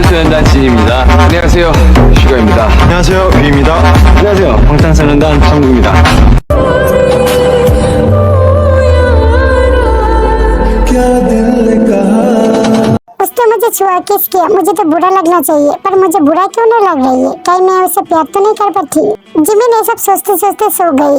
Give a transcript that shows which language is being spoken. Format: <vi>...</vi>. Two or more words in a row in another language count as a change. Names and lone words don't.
<ko>방탄소년단 진입니다. 안녕하세요, 슈가입니다. 안녕하세요, 뷰입니다. 안녕하세요, 방탄소년단 정국입니다.</ko> <hi>उसने मुझे छुआ किस किया, मुझे तो बुरा लगना चाहिए, पर मुझे बुरा क्यों नहीं लग रही है? कहीं मैं उसे प्यार तो नहीं कर बैठी? जिमिन ये सब सोचते सोचते सो गई।</hi>